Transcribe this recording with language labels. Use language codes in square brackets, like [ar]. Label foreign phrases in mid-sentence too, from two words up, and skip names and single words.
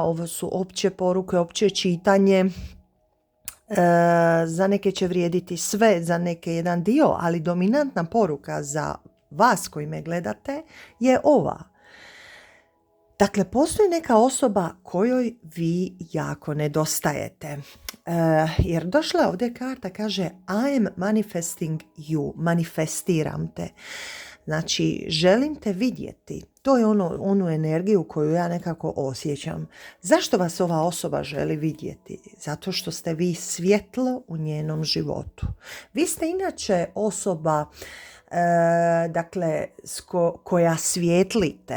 [hr] Ovo su opće poruke, opće čitanje. Za neke će vrijediti sve, za neke jedan dio, ali dominantna poruka za vas koji me gledate je ova. Dakle, postoji neka osoba kojoj vi jako nedostajete. Jer došla je ovdje karta, kaže [en] I am manifesting you, [hr] manifestiram te. Znači, želim te vidjeti. To je onu energiju koju ja nekako osjećam. Zašto vas ova osoba želi vidjeti? Zato što ste vi svjetlo u njenom životu. Vi ste inače osoba koja svjetlite.